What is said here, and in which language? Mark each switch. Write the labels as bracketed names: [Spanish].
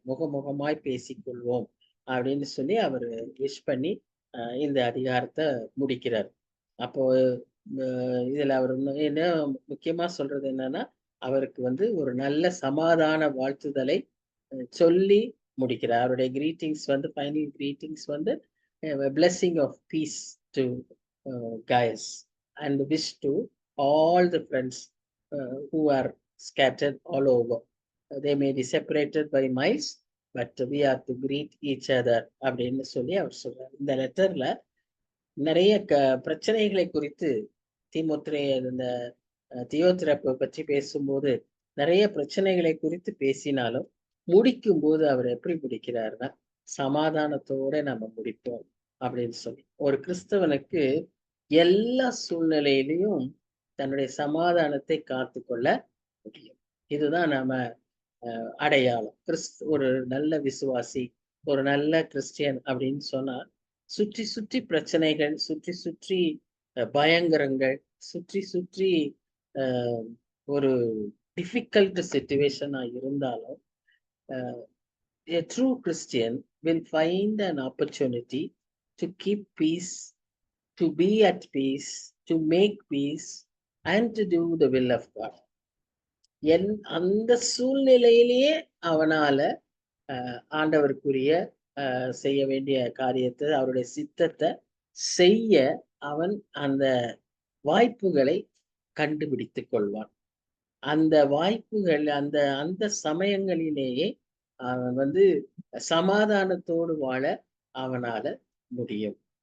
[Tamil] முகமுகமாய் பேசிக்கொள்வோம் அப்படின்னு சொல்லி அவரு விஷ் பண்ணி இந்த அதிகாரத்தை முடிக்கிறார். அப்போ இதுல அவர் என்ன முக்கியமா சொல்றது என்னன்னா, அவருக்கு வந்து ஒரு நல்ல சமாதான வாழ்த்துதலை சொல்லி முடிக்கிறார். [English] அவருடைய கிரீட்டிங்ஸ் வந்து final greetings வந்து blessing of peace to Gaius and wish to all the friends who are scattered all over. They may be separated by miles, but we are to greet each other அப்படின்னு சொல்லி அவர் சொல்றார். [Tamil] இந்த லெட்டர்ல நிறைய பிரச்சனைகளை குறித்து இந்த தியோத்திரப்பை பற்றி பேசும்போது நிறைய பிரச்சனைகளை குறித்து பேசினாலும் முடிக்கும் போது அவர் எப்படி முடிக்கிறாருன்னா, சமாதானத்தோட நம்ம முடிப்போம் அப்படின்னு சொல்லி. ஒரு கிறிஸ்தவனுக்கு எல்லா சூழ்நிலையிலையும் தன்னுடைய சமாதானத்தை காத்து கொள்ள முடியும். இதுதான் நாம அடையாளம். [English] ஒரு நல்ல விசுவாசி, ஒரு நல்ல கிறிஸ்டியன் அப்படின்னு சொன்னா, சுற்றி சுற்றி பிரச்சனைகள், சுற்றி சுற்றி பயங்கரங்கள், சுற்றி சுற்றி ஒரு டிஃபிகல்ட் சிச்சுவேஷனா இருந்தாலும் a true Christian will find an opportunity to keep peace, to be at peace, to make peace, and to do the will of God. [Tamil] அந்த சூழ்நிலையிலேயே அவனால ஆண்டவருக்குரிய செய்ய வேண்டிய காரியத்தை, அவருடைய சித்தத்தை செய்ய அவன் அந்த வாய்ப்புகளை கண்டுபிடித்துக் கொள்வான். அந்த வாய்ப்புகள் அந்த அந்த சமயங்களிலேயே அவன் வந்து சமாதானத்தோடு வாழ அவனால முடியும்.